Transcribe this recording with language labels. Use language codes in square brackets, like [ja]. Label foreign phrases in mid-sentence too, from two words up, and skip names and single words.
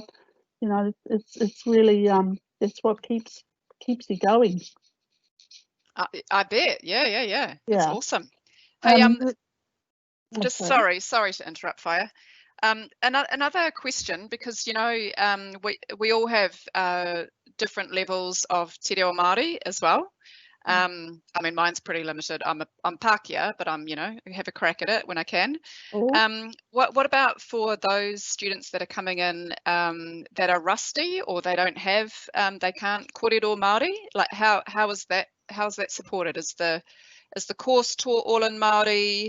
[en] You know, it's really it's what keeps you going. I bet. Yeah. It's Yeah. awesome. Hey, Okay. sorry to interrupt, Fire. Another question, because you know we all have different levels of [mi] te reo Māori [en] as well. I mean, mine's pretty limited. I'm Pākehā, but I'm, you know, have a crack at it when I can. Oh. What about for those students that are coming in that are rusty, or they don't have they can't [mi] kōrero Māori? [en] Like how is that supported? Is the course taught all in Māori?